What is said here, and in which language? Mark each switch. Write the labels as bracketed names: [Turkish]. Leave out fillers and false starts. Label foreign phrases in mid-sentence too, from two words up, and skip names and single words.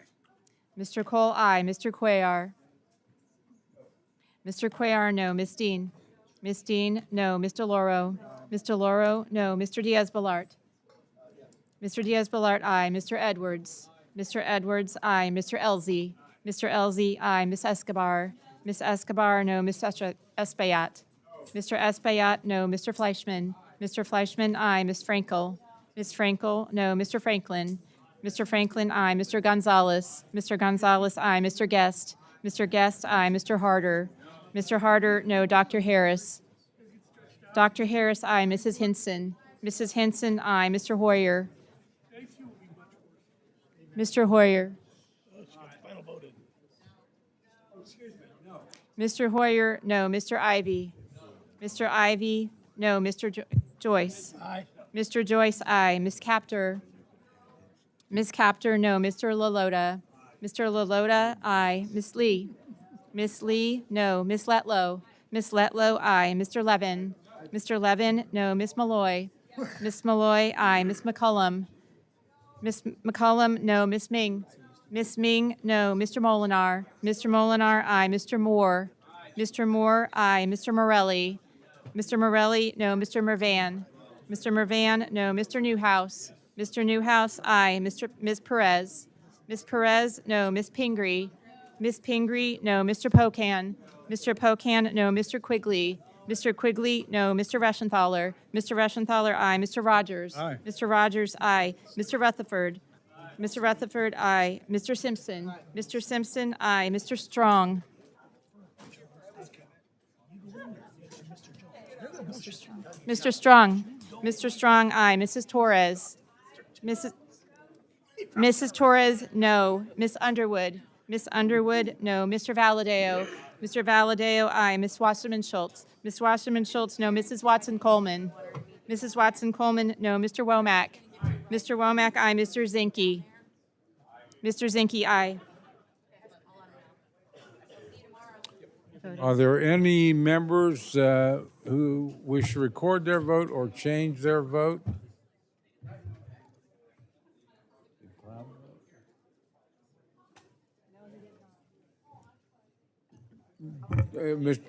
[English] Mr. Cole, aye. Mr. Cuellar. Mr. Cuellar, no. Ms. Dean. Ms. Dean, no. Mr. DeLauro. Mr. DeLauro, no. Mr. Diaz-Balart. Mr. Diaz-Balart, aye. Mr. Edwards. Mr. Edwards, aye. Mr. Elzey. Mr. Elzey, aye. Ms. Escobar. Ms. Escobar, no. Mr. Espaillat. Mr. Espaillat, no. Mr. Fleischman. Mr. Fleischman, aye. Ms. Frankel. Ms. Frankel, no. Mr. Franklin. Mr. Franklin, aye. Mr. Gonzalez. Mr. Gonzalez, aye. Mr. Guest. Mr. Guest, aye. Mr. Harder. Mr. Harder, no. Dr. Harris. Dr. Harris, aye. Mrs. Hinson. Mrs. Hinson, aye. Mr. Hoyer. Mr. Hoyer. Mr. Hoyer, no. Mr. Ivy. Mr. Ivy, no. Mr. Joyce. Aye. Mr. Joyce, aye. Ms. Captor. Ms. Captor, no. Mr. LaLota. Mr. LaLota, aye. Ms. Lee. Ms. Lee, no. Ms. Letlow. Ms. Letlow, aye. Mr. Levin. Mr. Levin, no. Ms. Malloy. Ms. Malloy, aye. Ms. McCullum. Ms. McCullum, no. Ms. Ming. Ms. Ming, no. Mr. Molinar. Mr. Molinar, aye. Mr. Moore. Mr. Moore, aye. Mr. Morelli. Mr. Morelli, no. Mr. Mervan. Mr. Mervan, no. Mr. Newhouse. Mr. Newhouse, aye. Ms. Perez. Ms. Perez, no. Ms. Pingree. Ms. Pingree, no. Mr. Pocan. Mr. Pocan, no. Mr. Quigley. Mr. Quigley, no. Mr. Reschenthaler. Mr. Reschenthaler, aye. Mr. Rogers. Aye. Mr. Rogers, aye. Mr. Rutherford. Mr. Rutherford, aye. Mr. Simpson. Mr. Simpson, aye. Mr. Strong. Mr. Strong. Mr. Strong, aye. Mrs. Torres. Mrs. Torres, no. Miss Underwood. Miss Underwood, no. Mr. Valadeo. Mr. Valadeo, aye. Miss Wasserman Schultz. Miss Wasserman Schultz, no. Mrs. Watson Coleman. Mrs. Watson Coleman, no. Mr. Womack. Mr. Womack, aye. Mr. Zinke. Mr. Zinke, aye. Are there any members who wish to record their vote or change their vote? Mr.